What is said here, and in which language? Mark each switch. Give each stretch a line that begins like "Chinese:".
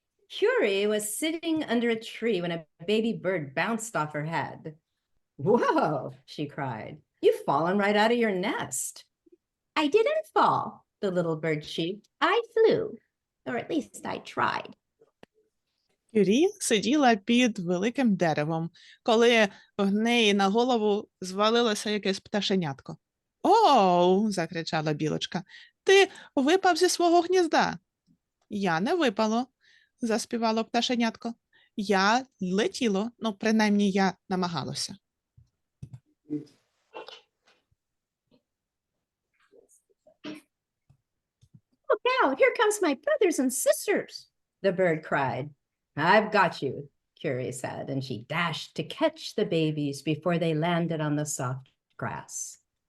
English: Curie was sitting under a tree when a baby bird bounced off her head. Whoa, she cried. You've fallen right out of your nest. I didn't fall, the little bird cheeped. I flew, or at least I tried.
Ukrainian: Кюрі сиділа під великим деревом, коли в неї на голову звалилося якесь пташенятко. «Оу!» – закричала білочка. «Ти випав зі свого гнізда!» «Я не випало!» – заспівало пташенятко. «Я летіло, ну, принаймні, я намагалося».
English: Look out, here comes my brothers and sisters, the bird cried. I've got you, Curie said, and she dashed to catch the babies before they landed on the soft grass.